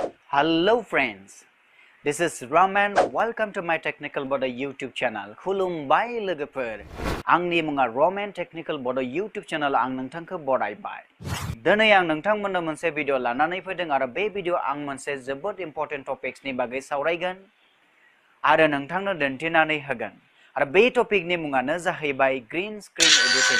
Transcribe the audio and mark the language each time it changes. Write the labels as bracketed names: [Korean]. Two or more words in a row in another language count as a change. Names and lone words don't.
[English] Hello friends, this is Raman. Welcome to my Technical Bodo YouTube channel. [Bodo] खुलुमबाय लोगोफोर, आंनि मुङा Raman Technical Bodo YouTube channel आं नोंथांखौ बरायबाय। दिनै आं नोंथांमोननो मोनसे भिडिअ लानानै फैदों आरो बे भिडिअ आं मोनसे जोबोद [English] important topics [Bodo] बागै सावरायगोन आरो नोंथांनो दिन्थिनानै होगोन। आरो बे टपिकनि मुङानो जाहैबाय [English] green screen editing.